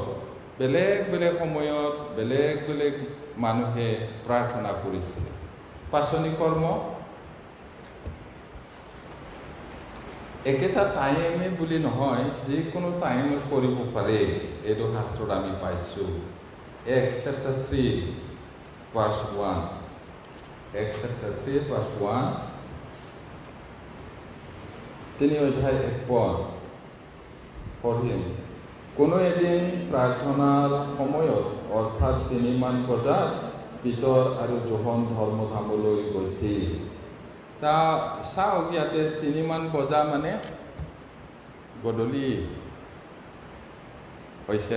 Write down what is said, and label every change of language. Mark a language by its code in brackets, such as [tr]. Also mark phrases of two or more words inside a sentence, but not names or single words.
[as] বেলেগ বেলেগ সময়ত বেলেগ বেলেগ মানুহে প্ৰাৰ্থনা কৰিছিলে। পাচনি কৰ্ম একেটা টাইমে বুলি নহয়, যিকোনো টাইমত কৰিব পাৰে, এইটো শাস্ত্ৰত আমি পাইছোঁ। [en] Acts chapter 3 verse 1, Acts chapter 3 verse 1, [as] 3 অধ্যায় 1 পদ পঢ়িম। কোনো এদিন প্ৰাৰ্থনাৰ সময়ত, অৰ্থাৎ 3 বজাত পিতৰ আৰু জোহন ধৰ্মধামলৈ গৈছিল। তা চাওক, ইয়াতে 3 বজা মানে গধূলি হৈছে।